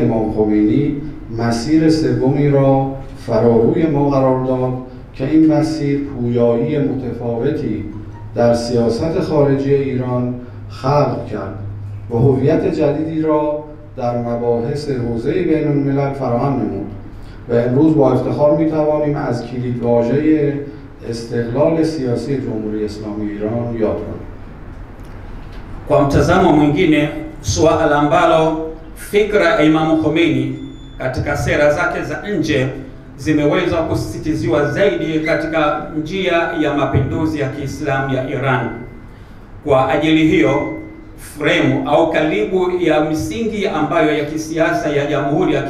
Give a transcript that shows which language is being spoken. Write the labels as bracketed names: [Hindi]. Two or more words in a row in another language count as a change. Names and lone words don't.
[Persian] امام خمینی مسیر سومی را فراروی ما قرار داد که این مسیر پویایی متفاوتی در سیاست خارجی ایران خلق کرد و هویت جدیدی را در مباحث حوزه بین الملل فراهم نمود و امروز با افتخار می‌توانیم از کلیدواژه استقلال سیاسی جمهوری اسلامی ایران یاد کنیم. [Swahili] Kwa mtazamo mwingine, suala ambalo fikra ya Imam Khomeini katika sera zake za nje zimeweza kusisitiziwa zaidi katika njia ya mapinduzi ya Kiislamu ya Iran. Kwa ajili hiyo, fremu au kalibu ya misingi ambayo ya kisiasa ya Jamhuri ya